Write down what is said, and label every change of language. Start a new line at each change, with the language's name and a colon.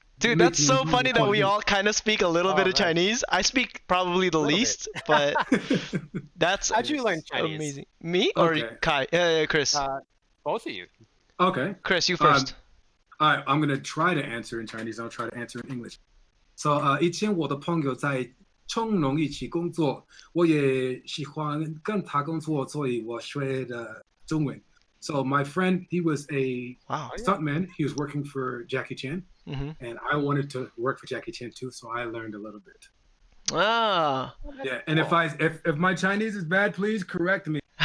English: Dude, that's so funny that we all kind of speak a little bit of Chinese. I speak probably the least, but that's How'd you learn Chinese? Amazing. Me or Kai? Chris. Both of you. Okay. Chris, you first. All right, I'm gonna try to answer in Chinese. I'll try to answer in English.
Chinese: So, 以前我的朋友在成龙一起工作，我也喜欢跟他工作，所以我学的中文。
English: So my friend, he was a stuntman. He was working for Jackie Chan, and I wanted to work for Jackie Chan too, so I learned a little bit. Ah. Yeah, and if my Chinese is bad, please correct me.